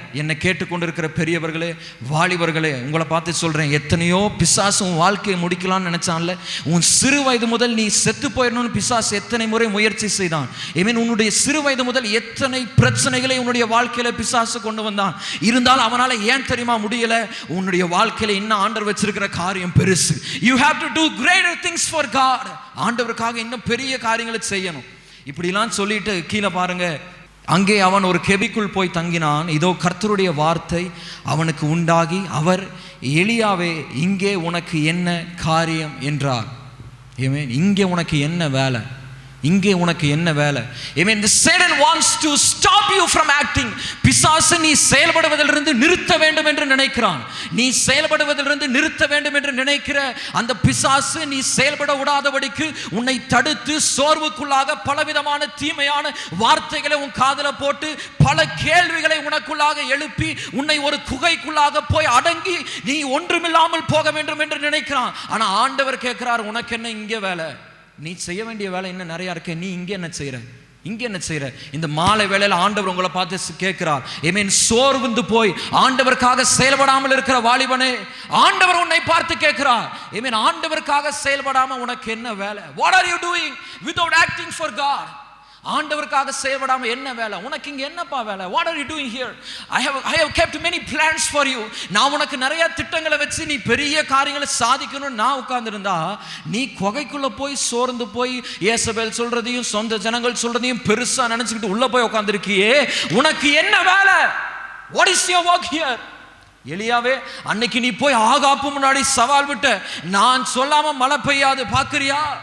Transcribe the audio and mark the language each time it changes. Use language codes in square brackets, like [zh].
[ta] என்னை கேட்டுக்கொண்டிருக்கிற பெரியவர்களே, வாலிபர்களே, உங்களை பார்த்து சொல்கிறேன், எத்தனையோ பிசாசு உன் வாழ்க்கையை முடிக்கலாம்னு நினச்சான்ல. உன் சிறு வயது முதல் நீ செத்து போயிடணும்னு பிசாசு எத்தனை முறை முயற்சி செய்தான். ஐமீன், உன்னுடைய சிறு வயது முதல் எத்தனை பிரச்சனைகளை உன்னுடைய வாழ்க்கையில் பிசாசு கொண்டு வந்தான். இருந்தாலும் அவனால் ஏன் தெரியுமா முடியல? உன்னுடைய வாழ்க்கையில் இன்னும் ஆண்டவர் வச்சிருக்கிற காரியம் பெருசு. [en] You have to do greater things for God. [ta] ஆண்டவருக்காக இன்னும் பெரிய காரியங்களை செய்யணும். இப்படிலாம் சொல்லிட்டு கீழே பாருங்க, அங்கே அவன் ஒரு கெபிக்குள் போய் தங்கினான். இதோ கர்த்தருடைய வார்த்தை அவனுக்கு உண்டாகி, அவர் எலியாவே, இங்கே உனக்கு என்ன காரியம் என்றார். ஆமென். இங்கே உனக்கு என்ன வேலை? இங்கே உனக்கு என்ன வேலை? Amen. [en] The Satan wants to stop you from acting. [ta] பிசாசு நீ செயல்படுவதிலிருந்து நிறுத்த வேண்டும் என்று நினைக்கிறான். நீ செயல்படுவதிலிருந்து நிறுத்த வேண்டும் என்று நினைக்கிற அந்த பிசாசு நீ செயல்பட விடாதபடிக்கு உன்னை தடுத்து சோர்வுக்குள்ளாக பலவிதமான தீமையான வார்த்தைகளை உன் காதுல போட்டு பல கேள்விகளை உனக்குள்ளாக எழுப்பி உன்னை ஒரு குகைக்குள்ளாக போய் அடங்கி நீ ஒன்றுமில்லாமல் போக வேண்டும் என்று நினைக்கிறான். ஆனா ஆண்டவர் கேட்கிறார், உனக்கு என்ன இங்கே வேலை? நீ செய்ய வேண்டிய வேலை இன்னும் நிறைய இருக்க. நீ இங்கே என்ன செய்யற? இங்கே என்ன செய்யற? இந்த மாலை வேளையில் ஆண்டவர் உங்களை பார்த்து கேட்கிறார். ஆமென். சோர்வுந்து போய் ஆண்டவருக்காக செயல்படாமல் இருக்கிற வாலிபனே, ஆண்டவர் உன்னை பார்த்து கேட்கிறார். ஆமென். ஆண்டவருக்காக செயல்படாம உனக்கு என்ன வேலை? [en] What are you doing without acting for God? [ta] ஆண்டவருக்காக செயல்படாம என்ன வேலை? உனக்கு இங்க என்னப்பா வேலை? [en] What are you doing here? I have kept many plans for you. [ta] நான் உனக்கு நிறைய திட்டங்களை வச்சு நீ பெரிய காரியங்களை சாதிக்கணும்னு நான் உட்கார்ந்திருந்தா, நீ குகைக்குள்ள போய் சோர்ந்து போய் ஏசபேல் சொல்றதையும் சொந்த ஜனங்கள் சொல்றதையும் பெருசா நினைச்சுக்கிட்டு உள்ள போய் உட்கார்ந்திருக்கியே, உனக்கு என்ன வேலை? [en] What is your work here? [ta] எலியாவே, அன்னைக்கு நீ போய் ஆகாப்பு முன்னாடி சவால் விட்ட, நான் சொல்லாம மழை பெய்யாது பாக்குறியா?